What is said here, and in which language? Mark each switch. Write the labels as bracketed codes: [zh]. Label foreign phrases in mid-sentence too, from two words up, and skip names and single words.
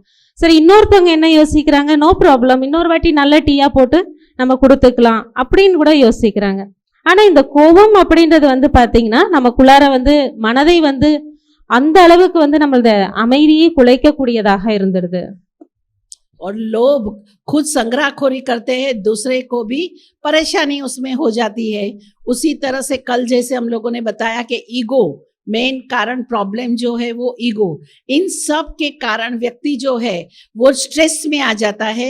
[ta] சரி, இன்னொருத்தவங்க என்ன யோசிக்கிறாங்க, [en] no problem, [ta] இன்னொரு வாட்டி நல்ல டீயா போட்டு நம்ம கொடுத்துக்கலாம் அப்படின்னு கூட யோசிக்கிறாங்க. ஆனா இந்த கோபம் அப்படின்றது வந்து பாத்தீங்கன்னா நமக்குள்ளார வந்து மனதை வந்து அந்த அளவுக்கு வந்து நம்மளோட அமைதியை குலைக்கக்கூடியதாக இருந்துடுது. [hi] और लोग खुद संग्रहखोरी करते हैं, दूसरे को भी परेशानी उसमें हो जाती है। उसी तरह से कल जैसे हम लोगों ने बताया कि [en] ego main [hi] कारण, प्रॉब्लम जो है वो ईगो। इन सब के कारण व्यक्ति जो है वो स्ट्रेस में आ जाता है।